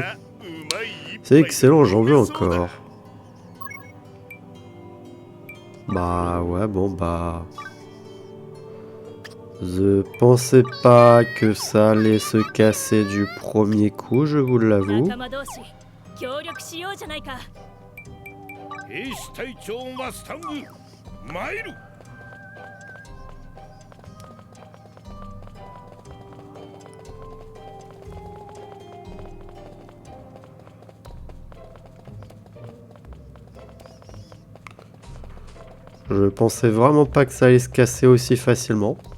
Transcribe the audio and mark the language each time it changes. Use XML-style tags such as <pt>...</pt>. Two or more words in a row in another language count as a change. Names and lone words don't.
<fr>C'est excellent, j'en veux encore. Bah ouais, bon bah... Je pensais pas que ça allait se casser du premier coup, je vous l'avoue.</fr> <ja>仲間同士協力しようじゃないか。兵士隊長マスタング参る。</ja> <fr>Je pensais vraiment pas que ça allait se casser aussi facilement.</fr>